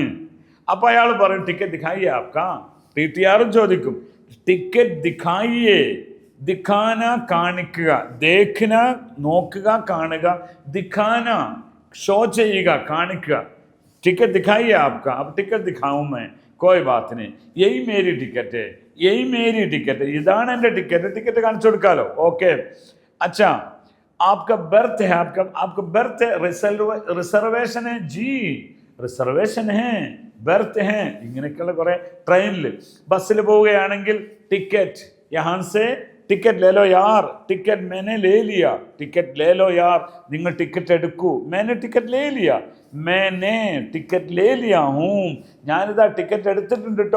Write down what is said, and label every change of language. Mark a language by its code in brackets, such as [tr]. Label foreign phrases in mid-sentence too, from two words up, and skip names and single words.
[ml] അപ്പോൾ അയാൾ പറയും [hi] टिकट दिखाइए आपका. [ml] ടിടിആറും ചോദിക്കും [hi] टिकट दिखाइए. [ml] ദിഖാന കാണിക്കുക, ദേഖന നോക്കുക, കാണുക, ദിഖാന ഷോ ചെയ്യുക, കാണിക്കുക. [hi] टिकट दिखाइए आपका. अब टिकट दिखाऊं मैं, कोई बात नहीं, यही मेरी टिकट है, [ml] ഇതാണ് എൻ്റെ ടിക്കറ്റ് കാണിച്ചു കൊടുക്കാലോ. [hi] ओके, अच्छा आपका बर्थ है, आपका बर्थ है, റിസർവേഷൻ है जी, റിസർവേഷൻ है, बर्थ है. [ml] ഇങ്ങനെയൊക്കെയുള്ള കുറേ ട്രെയിനിൽ ബസ്സിൽ പോവുകയാണെങ്കിൽ [hi] टिकट यहां से टिकट ले लो यार, टिकट मैंने ले लिया, टिकट ले लो यार, [ml] നിങ്ങൾ ടിക്കറ്റ് എടുക്കൂ. [hi] मैंने टिकट ले लिया, मैंने टिकट ले लिया हूं, [ml] ഞാനിതാ ടിക്കറ്റ് എടുത്തിട്ടുണ്ട് കേട്ടോ.